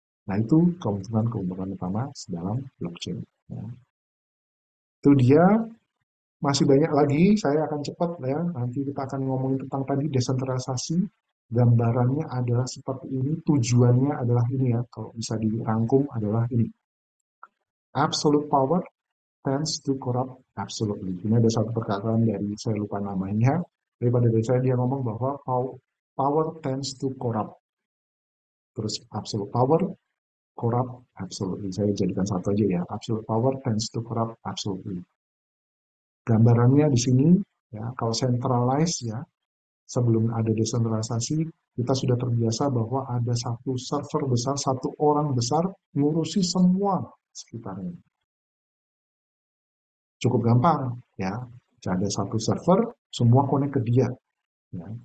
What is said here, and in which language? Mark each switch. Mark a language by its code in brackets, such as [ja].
[id] Nah itu keuntungan utama dalam blockchain. Ya. Itu dia. Masih banyak lagi, saya akan cepat ya. Nanti kita akan ngomongin tentang tadi desentralisasi. Gambarannya adalah seperti ini, tujuannya adalah ini ya. Kalau bisa dirangkum adalah ini. [en] Absolute power tends to corrupt absolutely. [id] Ini ada satu perkataan dari, saya lupa namanya. Daripada dari saya dia ngomong bahwa [en] power tends to corrupt. [id] Terus [en] absolute power, corrupt absolutely. [id] Saya jadikan satu aja ya. [en] Absolute power tends to corrupt absolutely. [id] Gambarannya di sini, ya, kalau centralized ya, sebelum ada desentralisasi, kita sudah terbiasa bahwa ada satu server besar, satu orang besar ngurusi semua sekitarnya. Cukup gampang, ya. Ada satu server, semua connect ke dia. Ya.